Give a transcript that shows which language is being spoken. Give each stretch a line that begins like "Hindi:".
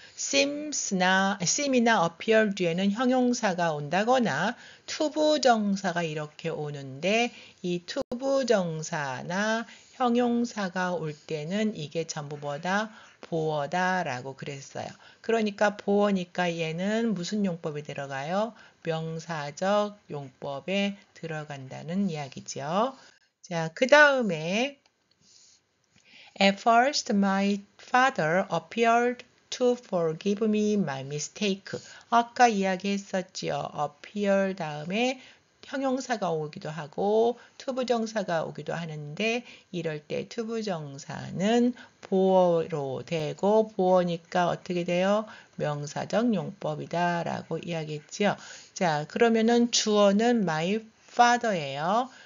Korean: seem이나 appear 뒤에는 형용사가 온다거나 투부정사가 이렇게 오는데 이 투부정사나 형용사가 올 때는 이게 전부 뭐다? 보어다라고 그랬어요. 그러니까 보어니까 얘는 무슨 용법에 들어가요? 명사적 용법에 들어간다는 이야기죠. 자, 그 다음에
English: At first, my father appeared to forgive me my mistake.
Korean: 아까 이야기했었지요. appear 다음에 형용사가 오기도 하고 투부정사가 오기도 하는데 이럴 때 투부정사는 보어로 되고 보어니까 어떻게 돼요? 명사적 용법이다 라고 이야기했죠. 자, 그러면은 주어는 my father예요.